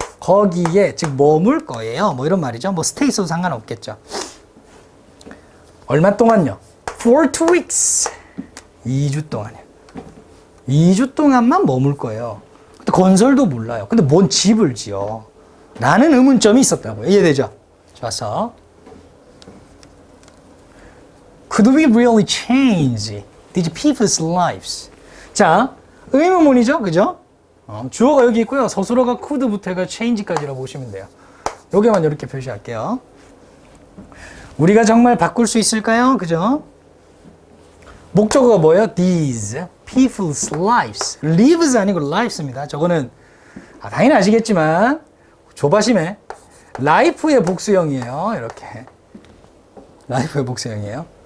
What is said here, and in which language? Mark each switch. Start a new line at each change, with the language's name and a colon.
Korean: 거기에, 즉 머물 거예요. 뭐 이런 말이죠. 뭐 stay 있어도 상관없겠죠. 얼마 동안요?
English: For 2 weeks.
Korean: 2주 동안이요. 2주 동안만 머물 거예요. 근데 건설도 몰라요. 근데 뭔 집을 지어? 라는 의문점이 있었다고요. 이해되죠? 좋았어.
English: Could we really change these people's lives?
Korean: 자, 의문문이죠. 그죠? 주어가 여기 있고요. 서술어가 could부터 해가 change까지라고 보시면 돼요. 여기만 이렇게 표시할게요. 우리가 정말 바꿀 수 있을까요? 그죠? 목적어가 뭐예요?
English: These people's lives.
Korean: lives 아니고 lives입니다. 저거는 당연히 아시겠지만 조바심에 life의 복수형이에요. 이렇게. life의 복수형이에요.